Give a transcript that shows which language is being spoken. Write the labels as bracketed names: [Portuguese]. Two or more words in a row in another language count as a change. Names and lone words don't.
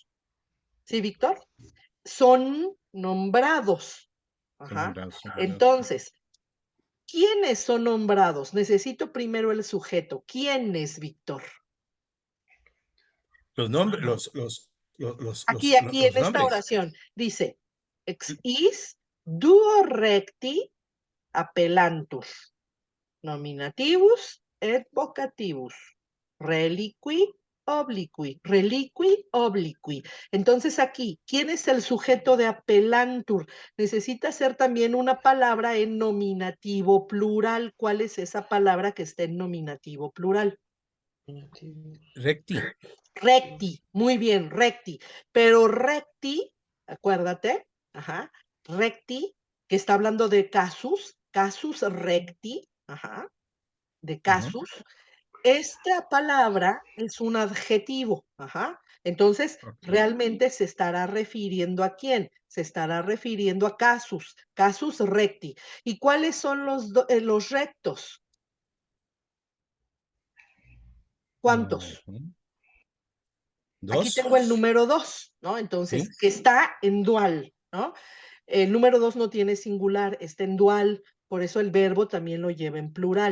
[Spanish] ¿Sí, Víctor? Son nombrados. Ajá. Entonces, ¿quiénes son nombrados? Necesito primero el sujeto. ¿Quién es, Víctor? Los nombres, Aquí, en esta nombres. oración, dice, [Latin] is, duo recti appellantur, nominativus et vocativus, reliqui obliqui. [Spanish] Entonces aquí, ¿quién es el sujeto de appellantur? Necesita ser también una palabra en nominativo plural. ¿Cuál es esa palabra que está en nominativo plural? Recti. Recti, muy bien, recti. Pero recti, acuérdate, recti, que está hablando de [Latin] casus recti, [Spanish] de casus. Esta palabra es un adjetivo, Entonces, realmente se estará refiriendo ¿a quién? Se estará refiriendo a [Latin] casus recti. [Spanish] ¿Y cuáles son los rectos? ¿Cuántos? Aquí Dos. tengo el número 2, ¿no? Entonces, ¿Sí? que está en dual, ¿no? El número 2 no tiene singular, está en dual, por eso el verbo también lo lleva en plural.